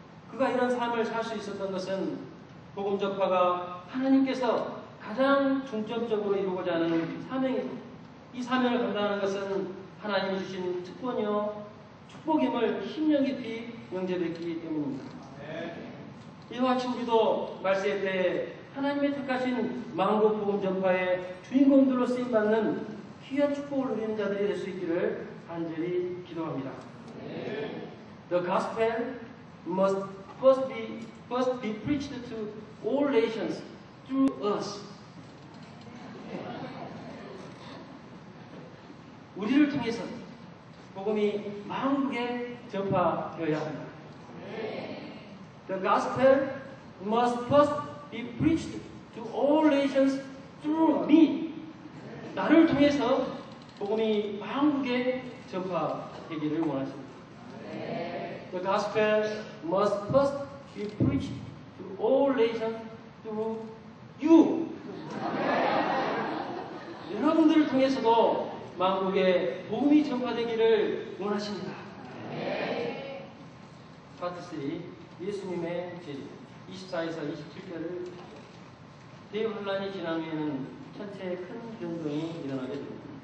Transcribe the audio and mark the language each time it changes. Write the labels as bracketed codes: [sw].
[ko] 그가 이런 삶을 살 수 있었던 것은 복음 전파가 하나님께서 가장 중점적으로 이루고자 하는 사명이고 이 사명을 감당하는 것은 하나님이 주신 특권이요 축복임을 심령 깊이 명제했기 때문입니다. 이와 같이 우리도 말세의 때에 하나님의 택하신 만국 복음 전파의 주인공들로 쓰임받는 귀한 축복을 누리는 자들이 될 수 있기를 간절히 기도합니다. [en] The gospel must first be preached to all nations through us. [ko] 우리를 통해서 복음이 만국에 전파되어야 합니다. [en] The gospel must first be preached to all nations through me. [ko] 나를 통해서 복음이 만국에 전파되기를 원하십니다. [en] The gospel must first be preached to all nations through you. [ko] 여러분들을 통해서도 만국에 복음이 전파되기를 원하십니다. 파트 3 예수님의 재림 24에서 27절을 대환란이 지난 후에는 천체에 큰 변동이 일어나게 됩니다.